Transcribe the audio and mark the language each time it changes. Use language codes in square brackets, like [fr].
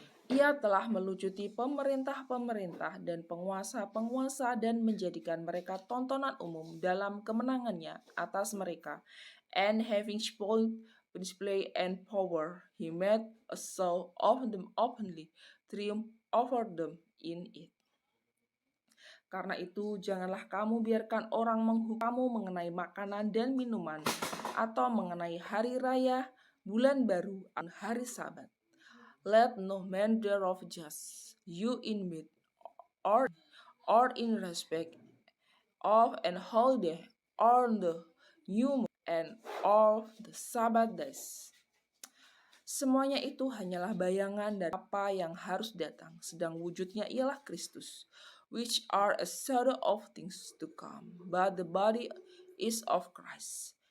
[id] Ia telah melucuti pemerintah-pemerintah dan penguasa-penguasa dan menjadikan mereka tontonan umum dalam kemenangannya atas mereka. [en] And having spoiled principality and power, he made a show of them openly, triumph over them in it. [id] Karena itu, janganlah kamu biarkan orang menghukum kamu mengenai makanan dan minuman, atau mengenai hari raya, bulan baru, dan hari Sabat. [en] Let no man thereof judge you in meat or in respect of an holiday or the new moon and of the Sabbath days. [id] Semuanya itu hanyalah bayangan dari apa yang harus datang, sedang wujudnya ialah Kristus, [en] which are a shadow of things to come, but the body is of Christ.